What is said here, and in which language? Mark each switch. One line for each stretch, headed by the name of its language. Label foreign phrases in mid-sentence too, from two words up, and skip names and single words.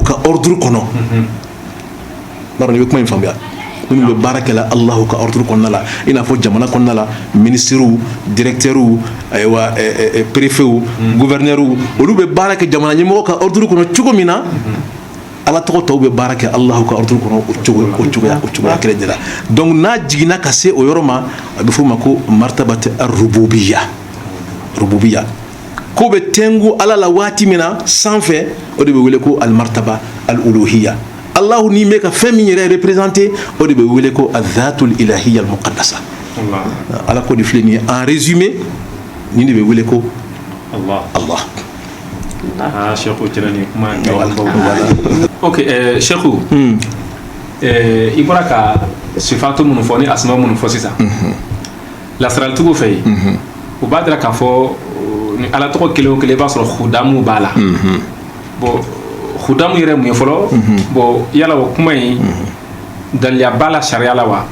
Bambara: ka ordre kɔnɔ n'a dɔn i bɛ kuma in faamuya minnu bɛ baara kɛ la Allahu ka ordre kɔnɔna la i n'a fɔ jamana kɔnɔna la
French: ministres directeurs
Bambara: ayiwa préfets gouverneurs olu bɛ baara kɛ jamana ɲɛmɔgɔ ka ordre kɔnɔ cogo min na ala tɔgɔ tɔw bɛ baara kɛ Allahu ka ordre kɔnɔ o cogoya kelen de la donc n'a jiginna ka se o yɔrɔ ma a bɛ fɔ o ma ko
Arabic: مرتبة الربوبية
Bambara: ko bɛ tengu ala la waati min na sanfɛ o de bɛ wele ko
Arabic: المرتبة الألوهية
Bambara: Allahu ni bɛ ka fɛn min yɛrɛ représenter o de bɛ wele ko
Arabic: الذات الإلهية المقدسة
Bambara: ala ko de filɛ nin ye
French: en résumé
Bambara: nin de bɛ wele ko Allah Cheikhu cɛla ni kuma ok Cheikhu i bɔra ka sifatu minnu fɔ ni asma minnu fɔ sisan lasaralitigiw fɛ yen u b'a dira k'a fɔ ni ala tɔgɔ kelen o kelen i b'a sɔrɔ hudamu b'a la bon hudamu yɛrɛ mun ye fɔlɔ bon yala o kuma in daliya b'a la sariya la wa